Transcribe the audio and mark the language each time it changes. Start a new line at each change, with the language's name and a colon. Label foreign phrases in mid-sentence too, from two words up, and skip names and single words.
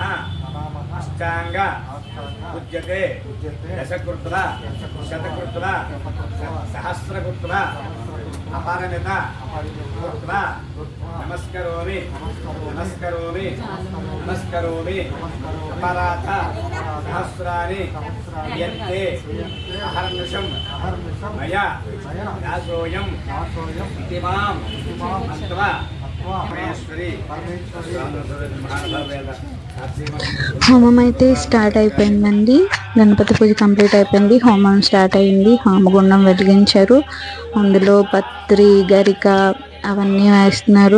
Sanskrit: अष्टांग पूज्यते दशकृत्वा शतकृत्वा सहस्रकृत्वा अपरमिता कृत्वा नमस्करोमि नमस्करोमि नमस्करोमि अपराध सहस्राणि यन्ते अहर्निशं मया दासोऽयं इति मां मत्वा
Telugu: హోమం అయితే స్టార్ట్ అయిపోయిందండి. గణపతి పూజ కంప్లీట్ అయిపోయింది, హోమం స్టార్ట్ అయింది. హోమగుండం వెలిగించారు, అందులో పత్రి గరిక అవన్నీ వేస్తున్నారు.